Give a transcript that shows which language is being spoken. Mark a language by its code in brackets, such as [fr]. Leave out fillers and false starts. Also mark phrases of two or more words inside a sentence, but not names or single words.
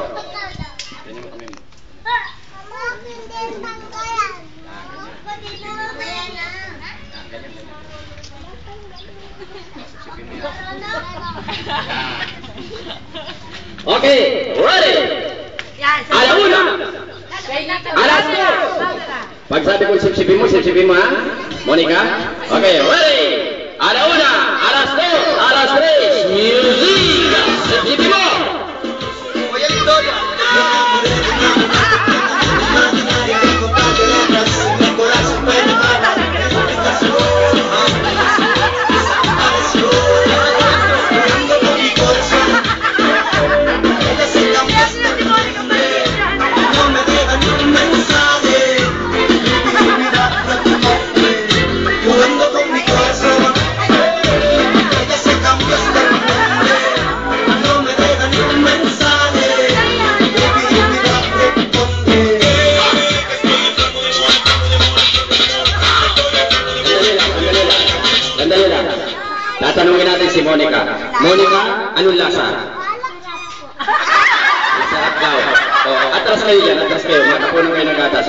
[en] Okay, ready? [tl] Alauna! Alas 2! Pag sabi ko sipsipin mo ha? Monica? [en] Okay, ready? [tl] Alauna! Alas 2! Alas 3! Music! Sipsipin mo! [es] Oye, Victoria. Imaginaria de encontrarte letras en el corazón pero nada desapareció. Jugando con mi corazón. Ella se cambió hasta el nombre. No me deja ni un mensaje. Mi vida prácticamente. Jugando con mi corazón. Ella se cambió hasta el nombre. No me deja ni un mensaje. Mi vida responde. [tl] Sandali lang. Tatanungin natin si Monica. Monica, anong lasa? Masarap daw. Oh, atras kayo dyan, atras kayo. Matapunan kayo ng gatas.